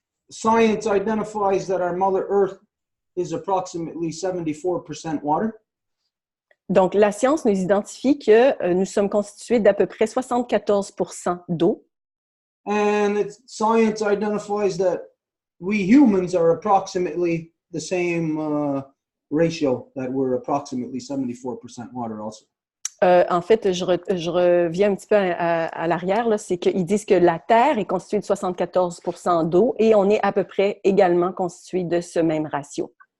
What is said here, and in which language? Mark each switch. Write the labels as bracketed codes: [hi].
[en] Science identifies that our Mother Earth is approximately 74% water. [fr] Donc, la science nous identifie que nous sommes constitués d'à peu près 74% d'eau. [en] And science identifies that we humans are approximately the same ratio, that we're approximately 74% water also. [fr] En fait, je reviens un petit peu à l'arrière, là, c'est qu'ils disent que la Terre est constituée de 74% d'eau et on est à peu près également constitué de ce même ratio.